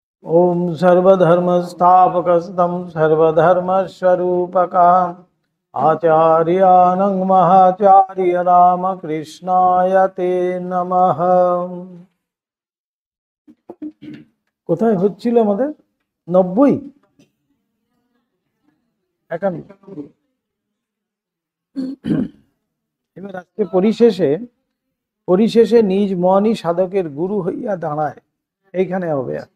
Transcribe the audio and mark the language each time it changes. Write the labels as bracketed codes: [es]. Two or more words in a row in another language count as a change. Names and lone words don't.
[sa] ओम सर्वधर्मस्थापकस्तं सर्वधर्मस्वरूपकम् आचार्यानं महाचार्य रामकृष्णाय ते नमः। [bn] কোথায় হচ্ছিল আমাদের 90 91। এবার আজকে পরিশেষে নিজ মনই সাধকের গুরু হইয়া দাঁড়ায়, এইখানে হবে।